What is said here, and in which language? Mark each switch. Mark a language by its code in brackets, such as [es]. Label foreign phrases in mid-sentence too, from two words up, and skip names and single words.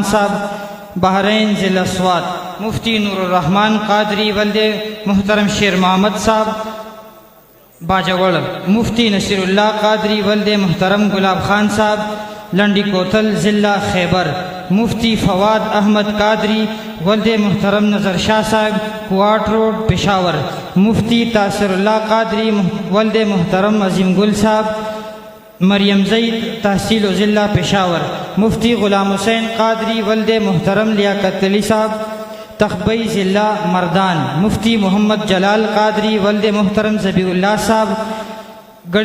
[ur] صاحب بحرین ضلع سوات، مفتی نور الرحمان قادری ولد محترم شیر محمد صاحب باجوڑ، مفتی نصیر اللہ قادری ولد محترم گلاب خان صاحب لنڈی کوتل ضلع خیبر، مفتی فواد احمد قادری ولد محترم نظر شاہ صاحب کوارٹ روڈ پشاور، مفتی تاثر اللہ قادری ولد محترم عظیم گل صاحب مریم زئید تحصیل ضلع پشاور، مفتی غلام حسین قادری ولد محترم لیاقت علی صاحب تخبئی ضلع مردان، مفتی محمد جلال قادری ولد محترم ذبیح اللہ صاحب گڑھی